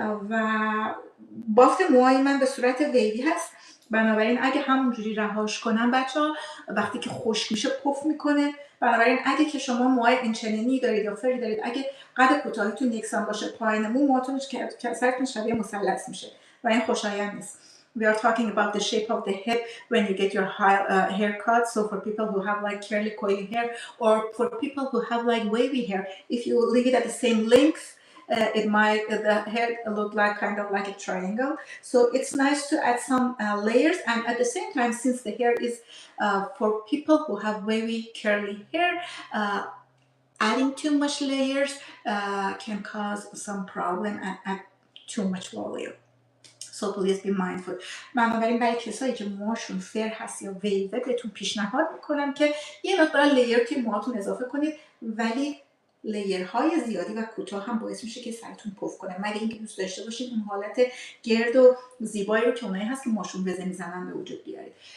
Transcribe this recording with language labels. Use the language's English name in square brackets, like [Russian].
[Persian] و بافت موهای من به صورت ویوی هست، بنابراین اگه همونجوری رهاش کنم بچه‌ها وقتی که خشک میشه پف میکنه. بنابراین اگه که شما موهای اینچنینی دارید یا فری دارید، اگه قد کوتاهیتون یکسان باشه، پایین مو موهاتون سرتون شبیه مثلث میشه و این خوشایند نیست. [English] We are talking about the shape of the head when you get your haircut. So for people who have like curly coily hair, or for people who have like wavy hair, if you leave it at the same length, it might the hair look like kind of like a triangle. So it's nice to add some layers, and at the same time, since the hair is for people who have wavy curly hair, adding too much layers can cause some problem and add too much volume. So please be mindful. [Persian] بنابراین برای کسایی که موهاشون فر هست یا ویوه بهتون پیشنهاد میکنم که یه مقدار لیر توی موهاتون اضافه کنید، ولی لیرهای زیادی و کوتاه هم باعث میشه که سرتون پف کنه، مگه اینکه دوست داشته باشید اون حالت گرد و زیبایی رو که اونایی هست که ماشون بزن میزنن به وجود بیارید.